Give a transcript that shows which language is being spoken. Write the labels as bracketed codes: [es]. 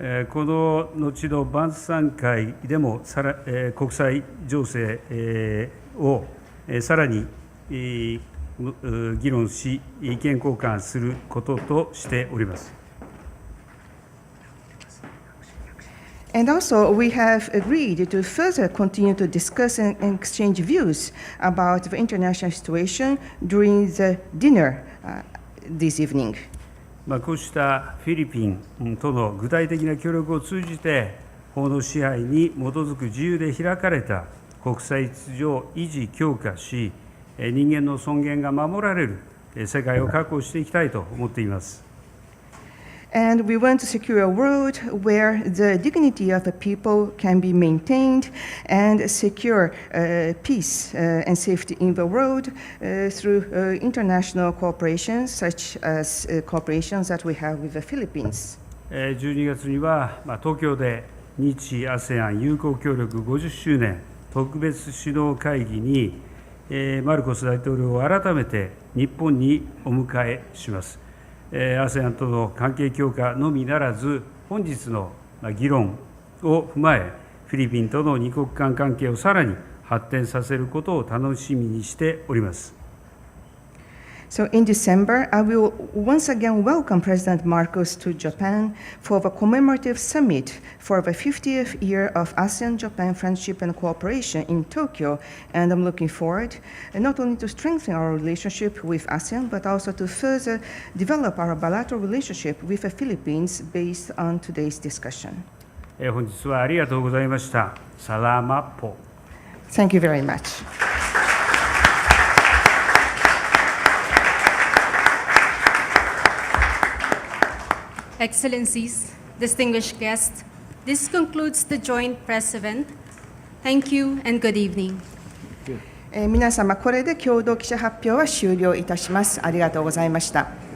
[ja] この後の晩餐会でも国際情勢をさらに議論し、意見交換することとしております。 [en] And also, we have agreed to further continue to discuss and exchange views about the international situation during the dinner this evening. [ja] こうしたフィリピンとの具体的な協力を通じて、法の支配に基づく自由で開かれた国際秩序を維持・強化し、人間の尊厳が守られる世界を確保していきたいと思っています。 [en] And we want to secure a world where the dignity of the people can be maintained and secure peace and safety in the world through international cooperation, such as cooperations that we have with the Philippines. [ja] 12月には東京で日 ASEAN 友好協力50周年特別首脳会議にマルコス大統領を改めて日本にお迎えします。 ASEAN との関係強化のみならず、本日の議論を踏まえ、フィリピンとの二国間関係をさらに発展させることを楽しみにしております。 [en] So in December, I will once again welcome President Marcos to Japan for the commemorative summit for the 50th year of ASEAN-Japan friendship and cooperation in Tokyo, and I'm looking forward not only to strengthen our relationship with ASEAN, but also to further develop our bilateral relationship with the Philippines based on today's discussion. [ja] 本日はありがとうございました。 [tl] サラマポ。 [en] Thank you very much. Excellencies, distinguished guests, this concludes the joint press event. Thank you and good evening. [ja] 皆様、これで共同記者発表は終了いたします。ありがとうございました。